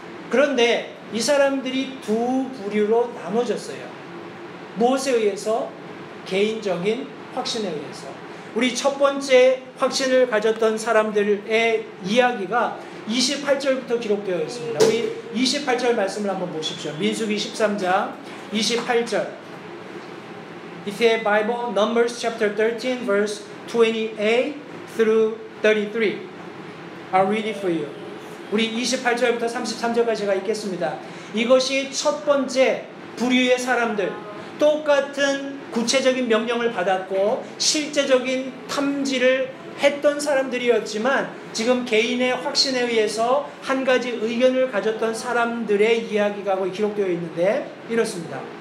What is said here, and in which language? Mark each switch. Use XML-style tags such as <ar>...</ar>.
<ko>그런데 이 사람들이 두 부류로 나눠졌어요. 무엇에 의해서? 개인적인 확신에 의해서. 우리 첫 번째 확신을 가졌던 사람들의 이야기가 28절부터 기록되어 있습니다. 우리 28절 말씀을 한번 보십시오. 민수기 13장 28절.</ko> <en>If you have Bible, Numbers chapter 13 verse 28 through 33. I'll read it for you.</en> <ko>우리 28절부터 33절까지 제가 읽겠습니다. 이것이 첫 번째 부류의 사람들, 똑같은 구체적인 명령을 받았고 실제적인 탐지를 했던 사람들이었지만 지금 개인의 확신에 의해서 한 가지 의견을 가졌던 사람들의 이야기가 기록되어 있는데 이렇습니다.</ko>